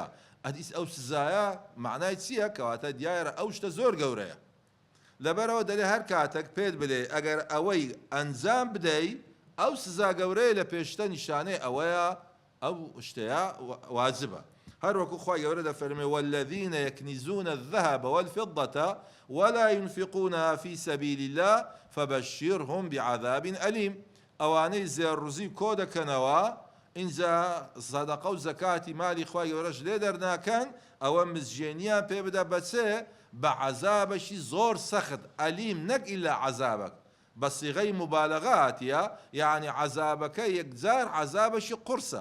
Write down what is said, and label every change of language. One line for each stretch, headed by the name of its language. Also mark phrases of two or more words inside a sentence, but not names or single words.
Central Kurdish: ئەدیس ئەو سزایە معنای چییە؟ کەواتە دیارە ئەو شتە زۆر گەورەیە. لەبەرەوە دەلێ هەر کاتێک پێت بڵێ ئەگەر ئەوەی ئەنجام بدەی ئەو سزا گەورەیە لە پێشتە نیشانەی ئەوەیە ئەو شتەیە واجبە. هەر وەکو خۆی گەورە دەفەرمێ
Arabic: والذین یەکنیزون الذهب والفضة ولا ينفقونها في سبيل الله فبشرهم بعذاب أليم.
Central Kurdish: ئەوانەی زێڕوزی کۆ دەکەنەوە، اینجا سەدەقە و زەکاتی مالی خۆی گەورەش لێ دەرناکەن، ئەوە مزجێنیان پێ بدە بەچێ؟ بە عەزابەشی زۆر سەخت، ئەلیم نەک ئیلا عەزابەک، بە سیغەی مبالەغە هاتیە، یعنی عەزابەکە یەکجار عەزابەشی قورسە.